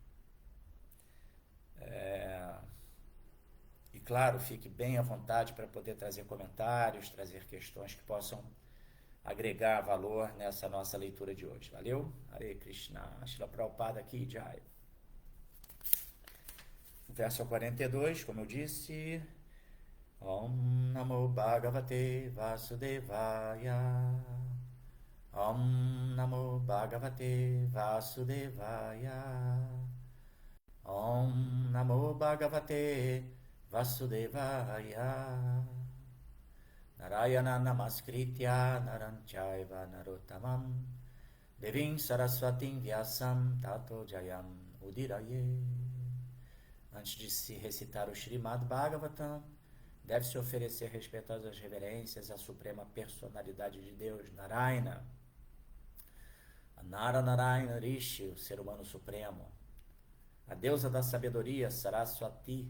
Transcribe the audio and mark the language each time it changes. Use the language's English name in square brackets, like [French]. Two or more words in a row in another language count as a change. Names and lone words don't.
[Portuguese] E claro, fique bem à vontade para poder trazer comentários, trazer questões que possam agregar valor nessa nossa leitura de hoje. Valeu? [Sanskrit] हरे कृष्ण. [Portuguese] Srila Prabhupada aqui, Jai. Verso 42, como eu disse. [Sanskrit] ॐ नमो भगवते वासुदेवाय. ॐ नमो भगवते वासुदेवाय. ॐ नमो भगवते वासुदेवाय. नारायणं नमस्कृत्य नरंचैव नरोत्तमम् देवीं सरस्वतीं व्यासं ततो जयम् उदीरये. [Portuguese] Antes de se recitar o Srimad Bhagavatam, deve-se oferecer respeitosas reverências à suprema personalidade de Deus, Narayana. A Narayana Rishi, o ser humano supremo. A deusa da sabedoria, Saraswati.